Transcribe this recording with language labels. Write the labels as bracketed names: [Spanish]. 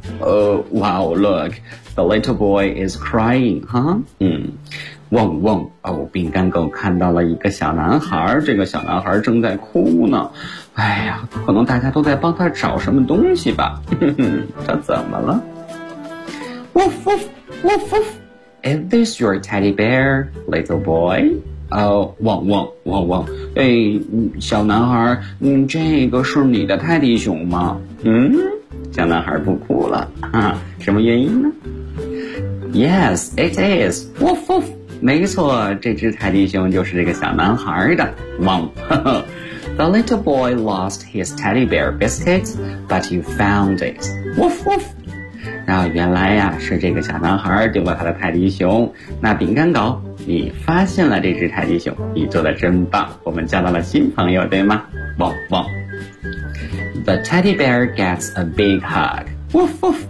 [English] Oh, wow, look, the little boy is crying, huh? [Chinese] 汪汪，哦，饼干狗看到了一个小男孩，这个小男孩正在哭呢。哎呀，可能大家都在帮他找什么东西吧。他怎么了？Woof, woof, woof, woof. [English] Is this your teddy bear, little boy? [Chinese] 汪汪汪汪，哎，小男孩，这个是你的泰迪熊吗？小男孩不哭了，哈，什么原因呢 ？ [English] Yes, it is. Woof woof. [Chinese] 没错，这只泰迪熊就是这个小男孩的。 [English] 汪，The little boy lost his teddy bear biscuit, but you found it. Woof woof. [Chinese] 然后原来呀，是这个小男孩丢了他的泰迪熊。那饼干狗，你发现了这只泰迪熊，你做得真棒，我们交到了新朋友，对吗？ [English] 汪汪。The teddy bear gets a big hug. Woof woof.